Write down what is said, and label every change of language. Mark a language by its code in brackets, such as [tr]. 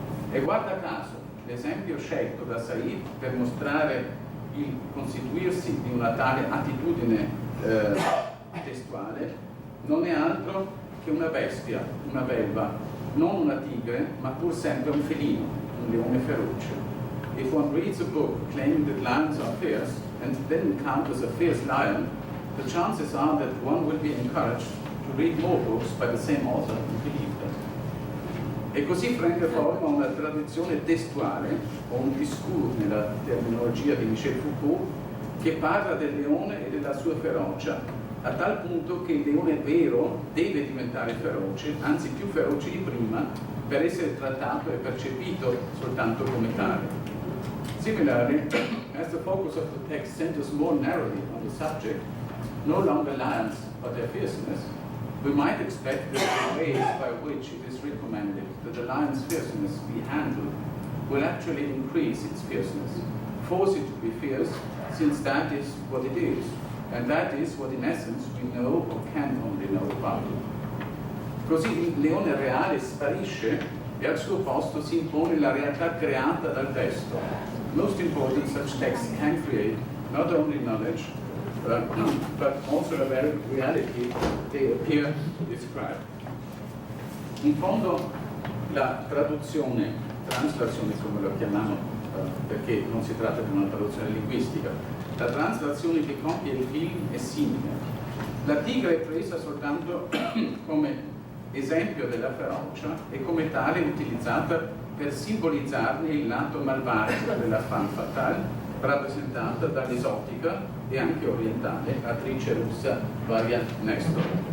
[it] E guarda caso, l'esempio scelto da Said per mostrare il constituirsi di una tale attitudine testuale non è altro che una bestia, una belva, non una tigre, ma pur sempre un felino, un leone feroce. [en] If one reads a book claiming that lions are fierce and then encounters a fierce lion, the chances are that one will be encouraged to read more books by the same author and believe them. [it] E così prende forma una tradizione testuale, o un discours nella terminologia di Michel Foucault, che parla del leone e della sua ferocia, a tal punto che il leone vero deve diventare feroce, anzi più feroce di prima, per essere trattato e percepito soltanto come tale. [en] Similarly, as the focus of the text centers more narrowly on the subject, no longer lions but their fierceness, we might expect that the ways by which it is recommended that the lion's fierceness be handled will actually increase its fierceness, force it to be fierce, since that is what it is, and that is what in essence we know or can only know about it. [it] Così il leone reale sparisce e al suo posto si impone la realtà creata dal testo. [en] Most important, such texts can create not only knowledge, but also the very reality they appear to describe. [it] In fondo la traduzione, translazione come lo chiamiamo, perché non si tratta di una traduzione linguistica, la translazione che compie il film è simile. La tigre è presa soltanto come esempio della ferocia e come tale utilizzata per simbolizzarne il lato malvagio della femme fatale, rappresentata dall'esotica e anche orientale attrice russa Varya Nestor.